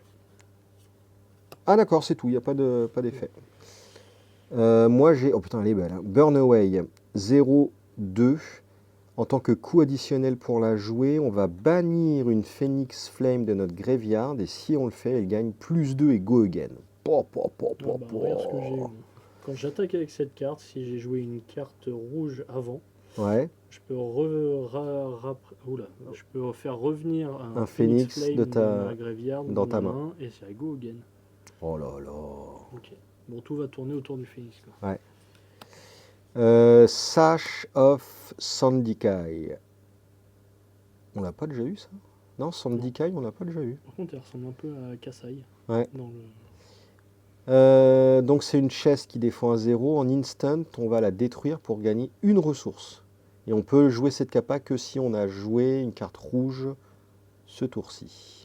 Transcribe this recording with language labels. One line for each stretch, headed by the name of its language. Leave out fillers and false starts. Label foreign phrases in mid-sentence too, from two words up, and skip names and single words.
French: Ah d'accord, c'est tout, il n'y a pas d'effet. Moi j'ai. Oh putain, elle est belle. Hein. Burn Away 0-2. En tant que coût additionnel pour la jouer, on va bannir une Phoenix Flame de notre graveyard. Et si on le fait, elle gagne plus 2 et
English: Go Again. Po, po, po, po,
French: Ah bah, po. regarde ce que j'ai eu. Quand j'attaque avec cette carte, si j'ai joué une carte rouge avant, Ouais. je peux, je peux faire revenir un Un Phoenix phénix Flame de de ma graveyard dans ta ma main. et c'est
English: go again.
French: Oh là là. Ok. Bon, tout va tourner autour du Phoenix. Quoi. Sash of Sandikai. On l'a pas déjà eu ça? Non, Sandikai, on l'a pas déjà eu. Par contre, elle ressemble un peu à Kasai. Ouais. Dans le... Donc c'est une chaise qui défend à 0. En instant, on va la détruire pour gagner une ressource. Et on peut jouer cette capa que si on a joué une carte rouge ce tour-ci.